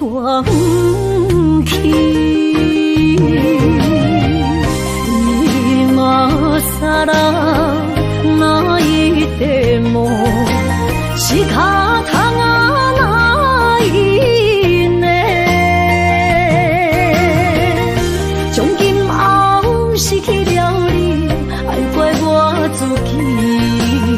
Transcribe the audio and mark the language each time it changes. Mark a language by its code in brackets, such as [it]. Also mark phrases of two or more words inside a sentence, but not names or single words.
[zh] 去， [ja] 今さら泣いても仕方がないね。 [zh] 从今后失去了你，爱怪我自己。